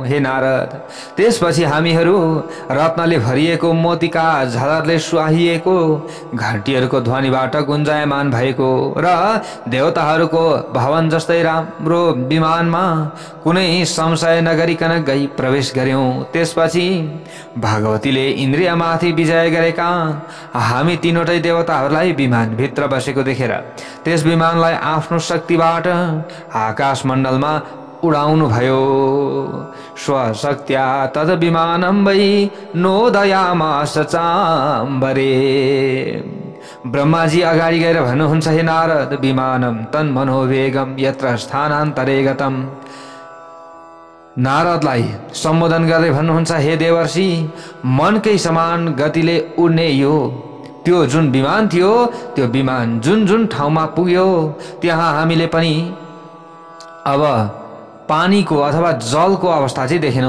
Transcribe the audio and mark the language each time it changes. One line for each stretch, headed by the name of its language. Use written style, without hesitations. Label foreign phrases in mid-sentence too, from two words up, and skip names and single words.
Nepali: हे नारद, त्यसपछि हामीहरू रत्नले भरिएको, मोतीका झलरले सुहाइएको, घण्टीहरूको ध्वनिबाट गुन्जायमान भएको र देवताहरूको भवन जस्तै राम्रो विमानमा कुनै संशय नगरिकन गई प्रवेश गर्यौं। त्यसपछि भगवतीले इन्द्रियमाथि विजय गरेका हामी तीनवटै देवताहरूलाई विमानभित्र बसेको देखेर त्यस विमानलाई आफ्नो शक्तिबाट आकाश मण्डलमा उडाउनु भयो।
Sanskrit: स्वशक्त्या तद विमानं वै नोदयामास चाम्बरे।
Nepali: ब्रह्माजी अगाडि गएर भन्नुहुन्छ,
Sanskrit: हे नारद, विमानं तन्मनोवेगं यत्र स्थानान्तरे गतम्।
Nepali: नारदलाई सम्बोधन गर्दै भन्नुहुन्छ, हे देवर्षि, मनकै समान गतिले उड्ने यो त्यो जुन विमान थियो, त्यो विमान जुन जुन ठाउँमा पुग्यो त्यहाँ हामीले पनि अब पानीको अथवा जलको अवस्था चाहिँ देखेनौं।